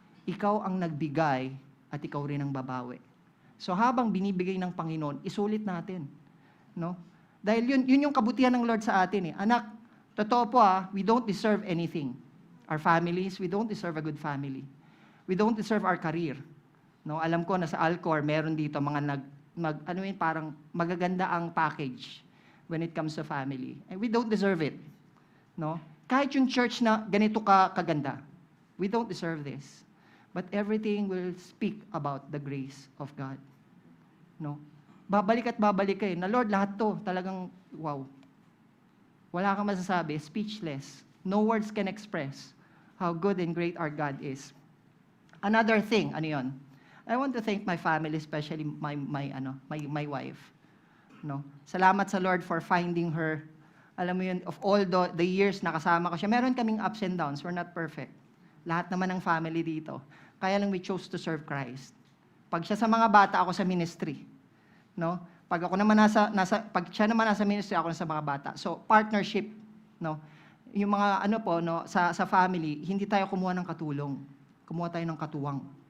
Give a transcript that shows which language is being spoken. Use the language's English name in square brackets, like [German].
[Filipino] Ikaw ang nagbigay at ikaw rin ang babawi. So habang binibigay ng Panginoon, isulit natin. No? Dahil yun yung kabutihan ng Lord sa atin. Anak, totoo po [English] we don't deserve anything. Our families, we don't deserve a good family. We don't deserve our career. No? [Filipino] Alam ko na sa Alcor, meron dito mga parang magaganda ang package when it comes to family. [English] And we don't deserve it. No? [Filipino] Kahit yung church na ganito kaganda, [English] we don't deserve this. But everything will speak about the grace of God. No? [Filipino] Babalik at babalik kayo na, Lord, lahat to talagang wow. Wala kang masasabi, speechless. [English] No words can express how good and great our God is. Another thing, ano yun? I want to thank my family, especially my wife. No? [Filipino] Salamat sa Lord [English] for finding her. [Filipino] Alam mo yun, [English] of all the years [Filipino] na kasama ko siya, meron kaming [English] ups and downs. We're not perfect. [Filipino] Lahat naman ng family dito. Kaya lang [English] we chose to serve Christ. [Filipino] Pag siya sa mga bata, ako sa ministry. No? Pag ako naman pag siya naman nasa ministry, ako na sa mga bata. [English] So, partnership. [Filipino] No? Yung mga sa family, hindi tayo kumuha ng katulong. Kumuha tayo ng katuwang.